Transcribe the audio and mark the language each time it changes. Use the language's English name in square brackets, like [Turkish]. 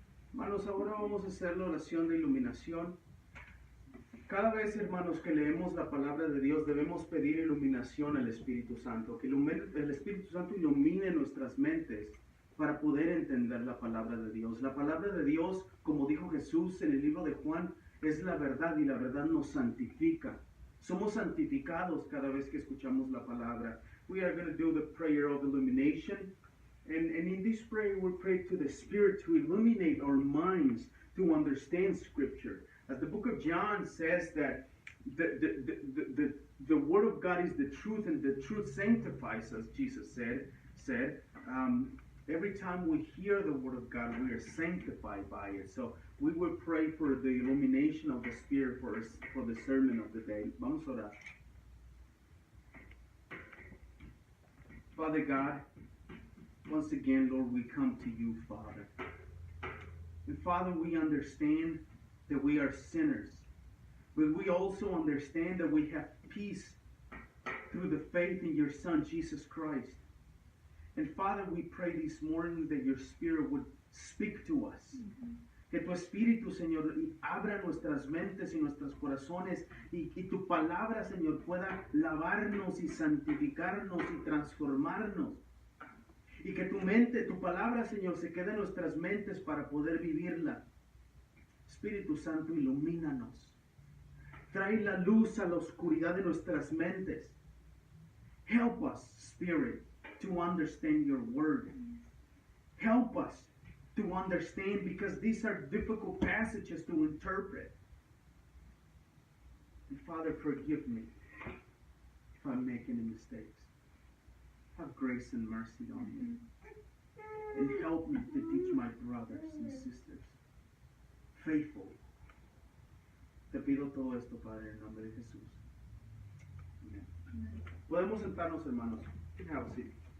[Spanish] Hermanos, ahora vamos a hacer la oración de iluminación. Cada vez, hermanos, que leemos la palabra de Dios, debemos pedir iluminación al Espíritu Santo, que el Espíritu Santo ilumine nuestras mentes para poder entender la palabra de Dios. La palabra de Dios, como dijo Jesús en el libro de Juan, es la verdad y la verdad nos santifica. Somos santificados cada vez que escuchamos la palabra. [English] We are going to do the prayer of illumination. And in this prayer, we pray to the Spirit to illuminate our minds to understand Scripture. As the book of John says that the Word of God is the truth, and the truth sanctifies us, Jesus said. Every time we hear the Word of God, we are sanctified by it. So we will pray for the illumination of the Spirit for the sermon of the day. [Spanish] Vamos a orar. [English] Father God, once again, Lord, we come to you, Father. And Father, we understand that we are sinners. But we also understand that we have peace through the faith in your Son, Jesus Christ. And Father, we pray this morning that your Spirit would speak to us. Mm-hmm. [Spanish] Que tu Espíritu, Señor, abra nuestras mentes y nuestros corazones y tu palabra, Señor, pueda lavarnos y santificarnos y transformarnos. Y que tu mente, tu palabra, Señor, se quede en nuestras mentes para poder vivirla. Espíritu Santo, ilumínanos. Trae la luz a la oscuridad de nuestras mentes. [English] Help us, Spirit, to understand your word. Help us to understand, because these are difficult passages to interpret. And Father, forgive me if I make any mistakes. Have grace and mercy on me. And help me to teach my brothers and sisters faithfully. [Spanish] Te pido todo esto, Padre, en nombre de Jesús. Amén. Podemos sentarnos, hermanos. [English] You can have a seat.